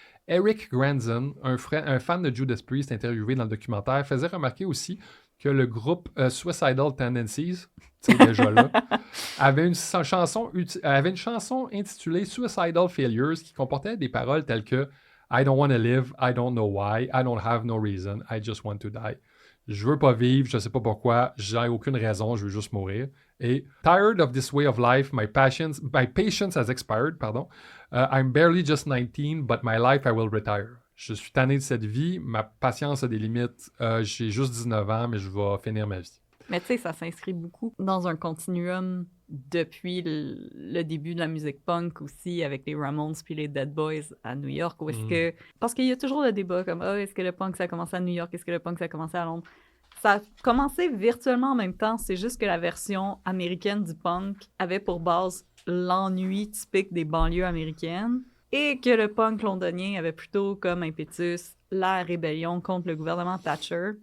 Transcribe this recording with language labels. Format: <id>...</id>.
<fr>Eric Granson, un fan de Judas Priest interviewé dans le documentaire, faisait remarquer aussi que le groupe Suicidal Tendencies, c'est déjà là, avait une chanson intitulée Suicidal Failures qui comportait des paroles telles que I don't want to live, I don't know why, I don't have no reason, I just want to die. Je veux pas vivre, je sais pas pourquoi, j'ai aucune raison, je veux juste mourir.</fr> <en>Et Tired of this way of life, my patience has expired, pardon. I'm barely just 19, but my life I will retire.</en> <fr>Je suis tanné de cette vie, ma patience a des limites, j'ai juste 19 ans, mais je vais finir ma vie. Mais tu sais, ça s'inscrit beaucoup dans un continuum depuis le début de la musique punk aussi, avec les Ramones puis les Dead Boys à New York, où est-ce que... Parce qu'il y a toujours le débat comme « Ah, est-ce que le punk, ça a commencé à New York? Est-ce que le punk, ça a commencé à Londres? » Ça a commencé virtuellement en même temps, c'est juste que la version américaine du punk avait pour base l'ennui typique des banlieues américaines, et que le punk londonien avait plutôt comme impétus la rébellion contre le gouvernement Thatcher.</fr>